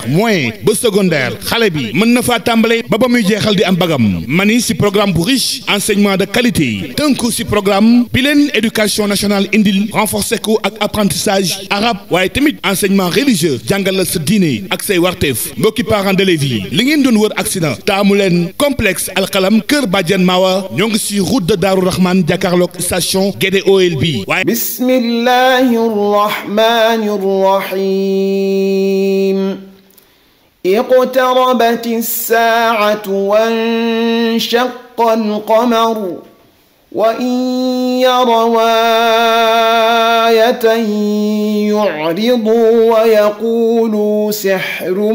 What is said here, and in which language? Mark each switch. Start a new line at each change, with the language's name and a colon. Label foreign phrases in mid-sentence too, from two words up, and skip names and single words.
Wolof: moyen ba secondaire xale bi mën na faa tàmbale ba muy jeexal di am bagam mani si programme bu riche
French: enseignement de qualité
Wolof: tënku si programme bi leen
French: éducation national
Wolof: indil renforcé ko ak
French: apprentissage arabe
Wolof: waaye tamit
French: enseignement religieux
Wolof: jàngal la sa diine ak say warteef mbokki
French: parents d'élèves
Wolof: yi li ngeen doon wër accident taamu leen complexe alxalam Kër Badiane Mawa ñoo ngi si route de Darou Rahman jàkkaarloog station Guédé OLB waaye
Arabic: بسم الله الرحمن الرحيم اقتربت الساعة وانشق القمر وإن يروا آية يعرضوا ويقولوا سحر